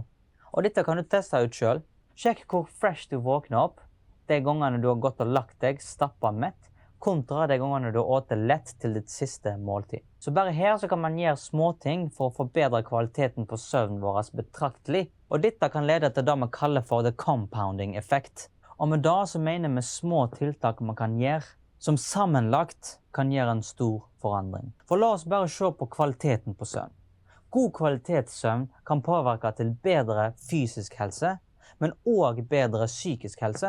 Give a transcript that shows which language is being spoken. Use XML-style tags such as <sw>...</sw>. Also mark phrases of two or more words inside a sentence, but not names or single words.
<no>Og dette kan du teste ut selv. Sjekk hvor fresh du våkner opp de gangene du har gått og lagt deg stappet mett, kontra de gangene du har åtet lett til ditt siste måltid. Så bare her så kan man gjøre småting for å forbedre kvaliteten på søvnen vår betraktelig. Og dette kan lede til det vi kaller for</no> <en>the compounding effect.</en> <no>Og med det så mener vi små tiltak man kan gjøre som sammenlagt kan gjøre en stor forandring. For la oss bare se på kvaliteten på søvn. God kvalitetssøvn kan påvirke til bedre fysisk helse, men også bedre psykisk helse.</no>